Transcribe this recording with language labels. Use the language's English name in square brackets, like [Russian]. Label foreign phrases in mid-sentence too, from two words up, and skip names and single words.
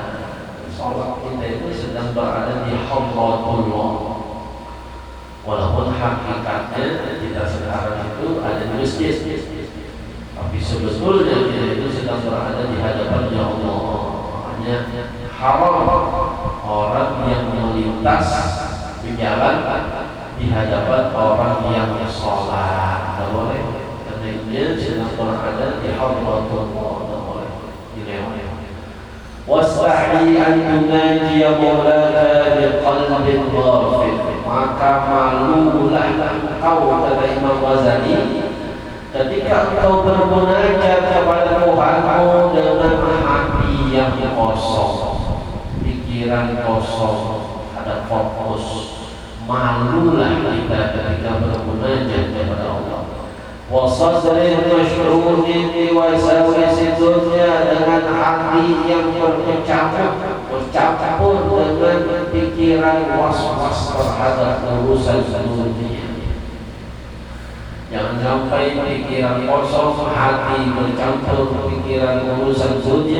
[Indonesian] Salat kita itu sedang berada di Hadratullah, walaupun hakikatnya kita sekarang itu ada di masjid, tapi sebetulnya kita itu sedang berada di hadapannya Allah. Hanya haram orang yang melintas di jalan di hadapan orang yang sholat. Tidak boleh, karena dia sedang berada di Hadratullah. Tidak boleh dilewati. [Arabic] واستحي أن تناجي مولاك بقلب غافل, [Indonesian] maka malulah engkau, kata Imam Ghazali, ketika engkau bermunajat kepada Tuhanmu dengan hati yang kosong, pikiran kosong, ada fokus. Malulah kita ketika bermunajat kepada Allah. [Arabic] وصدر مشروح بوساوس الدنيا, [Indonesian] dengan hati yang bercampur dengan pikiran was-was terhadap urusan dunia. Jangan sampai pikiran kosong, hati bercampur pikiran urusan dunia.